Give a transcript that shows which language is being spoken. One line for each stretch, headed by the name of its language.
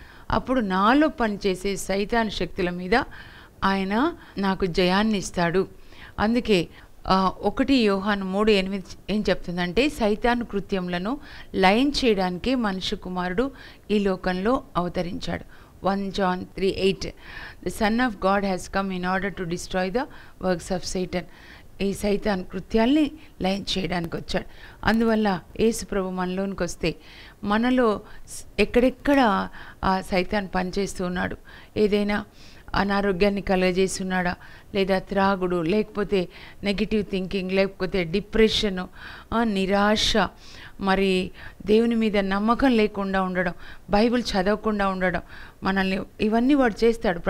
Telugu: అప్పుడు నాలో పనిచేసే సైతాన్ శక్తుల మీద ఆయన నాకు జయాన్ని ఇస్తాడు. అందుకే 1 యోహాను 3:8 ఏం చెప్తుందంటే సైతాను కృత్యములను లయం చేయడానికే మనుష్య కుమారుడు ఈ లోకంలో అవతరించాడు.
English: 1 John 3:8 The Son of God has come in order to destroy the works of Satan.
Telugu: ఈ సైతాన్ కృత్యాల్ని లయం చేయడానికి వచ్చాడు. అందువల్ల యేసు ప్రభు మనలోనికి వస్తే మనలో ఎక్కడెక్కడ ఆ సైతాన్ పనిచేస్తూ ఉన్నాడు, ఏదైనా అనారోగ్యాన్ని కలగజేస్తున్నాడా, లేదా త్రాగుడు, లేకపోతే
English: negative thinking,
Telugu: లేకపోతే డిప్రెషను, నిరాశ, మరి దేవుని మీద నమ్మకం లేకుండా ఉండడం, బైబిల్ చదవకుండా ఉండడం, మనల్ని ఇవన్నీ వాడు చేస్తాడు.